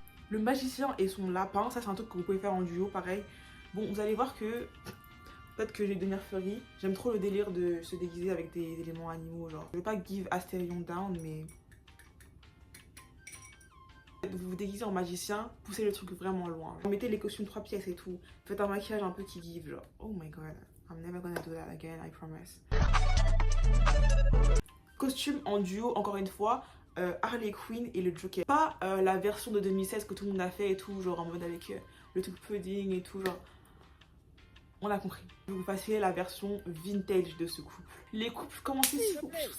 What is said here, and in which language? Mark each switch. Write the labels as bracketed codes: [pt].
[fr] Le magicien et son lapin, ça c'est un truc que vous pouvez faire en duo, pareil. Bon, vous allez voir que peut-être que je vais devenir furry. J'aime trop le délire de se déguiser avec des éléments animaux, genre. Je veux pas [en] give Astérion down, [fr] mais... Vous vous déguisez en magicien, poussez le truc vraiment loin. Mettez les costumes 3 pièces et tout. Faites un maquillage un peu qui give, genre. [en] Oh my god, I'm never gonna do that again, I promise. [fr] Costume en duo, encore une fois, Harley Quinn et le Joker. Pas la version de 2016 que tout le monde a fait et tout, genre en mode avec le truc pudding et tout, genre. On a compris. Je vais vous passer la version vintage de ce couple. Les couples, commencez s'il vous plaît.